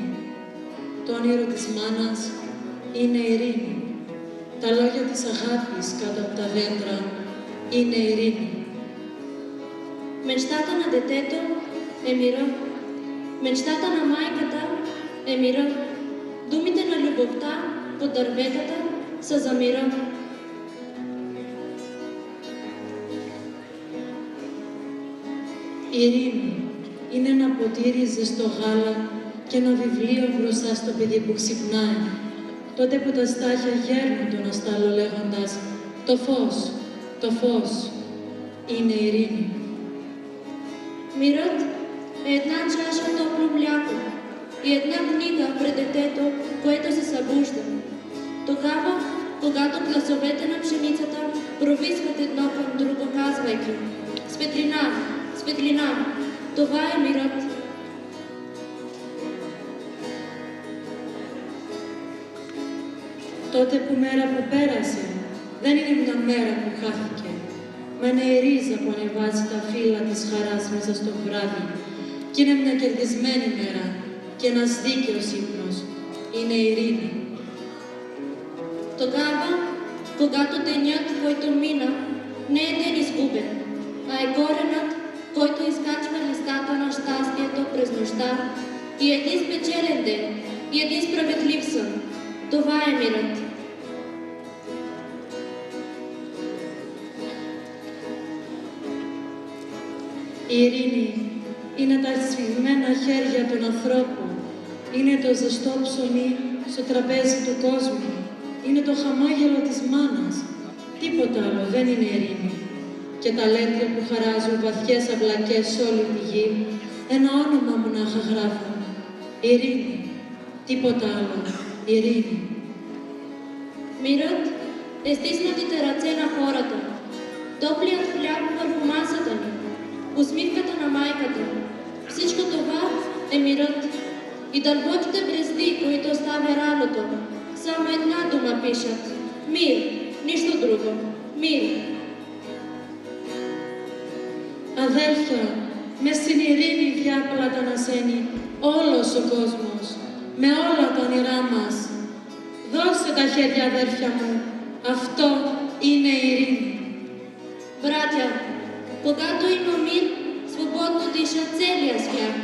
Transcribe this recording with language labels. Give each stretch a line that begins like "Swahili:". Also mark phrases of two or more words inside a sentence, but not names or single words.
Greek: Το όνειρο της μάνας είναι ειρήνη. Τα λόγια της αγάπης κάτω από τα δέντρα είναι ειρήνη.
Bulgarian: Мечтата на детето е мира. Мечтата на майката е мира. Думите на любовта под дърветата са за мира.
Greek: Ειρήνη είναι ένα ποτήρι ζεστό γάλα και ένα βιβλίο μπροστά στο παιδί που ξυπνάει. Τότε που τα στάχια γέρνουν τον αστάλο λέγοντας το φως είναι ειρήνη.
Bulgarian: Мирът е една чаша топло мляко и една книга пред детето, което се събужда. Тогава когато пласовете на пшеницата провисват едно към друго, казвайки: светлина, светлина, това е мирът.
Greek: Τότε που μέρα που πέρασε, δεν είναι μια μέρα που χάθηκε. Μα είναι η ρίζα που ανεβάζει τα φύλλα της χαράς μέσα στο βράδυ. Και είναι μια κερδισμένη μέρα και ένας δίκαιος ύπνος. Είναι η ειρήνη.
Bulgarian: Тогава, когато денят, който мина, не е ден изгубен, а е коренът, който изкачва листата на щастието през нощта, и един спечелен ден, и един справедлив сън. Това е мирът.
Greek: Η ειρήνη είναι τα σφιγμένα χέρια των ανθρώπων. Είναι το ζεστό ψωμί στο τραπέζι του κόσμου. Είναι το χαμόγελο της μάνας. Τίποτα άλλο δεν είναι ειρήνη. Και τα λέτρια που χαράζουν βαθιές αυλακές σε όλη τη γη, ένα όνομα μονάχα γράφουν. Ειρήνη. Τίποτα άλλο. Ειρήνη.
Bulgarian: Мирът е стиснатите ръце на хората, топлият хляб върху масата ни, усмивката на майката. Всичко това е мирът. И дълбоките брезди, които оставя радото, само една дума пишат: мир, нищо друго. Мир.
Greek: Αδέλφια, μες στην ειρήνη διάπλατα ανασένει όλος ο κόσμος, με όλα τα όνειρά μας. Δώστε τα χέρια, αδέρφια μου, αυτό είναι η ειρήνη.
Bulgarian: Братя, когато има мир, свободно диша целия свят.